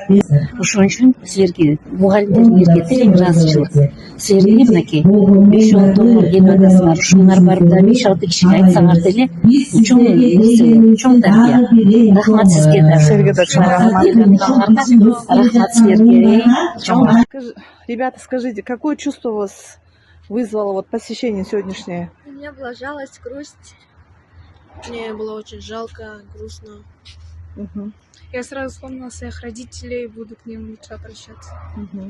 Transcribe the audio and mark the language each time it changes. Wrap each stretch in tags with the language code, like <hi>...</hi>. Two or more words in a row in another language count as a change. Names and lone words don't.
<ky>Ошон үчүн силерге мугалимдериңерге терең ыраазычылык. Силерге мынакей 5-10 доллар келип атасыңар, ушуңар барып да 5-6 кишиге айтсаңар деле чоң нерсе, чоң тарбия. Рахмат сизге да. Силерге да чоң рахмат. Рахмат силерге.</ky> <ru>Ребята, скажите, какое чувство у вас вызвало вот посещение сегодняшнее? У меня была жалость, грусть. Мне было очень жалко, грустно. Мгм. Я сразу вспомнила своих родителей, буду к ним лучше обращаться. Мгм.</ru>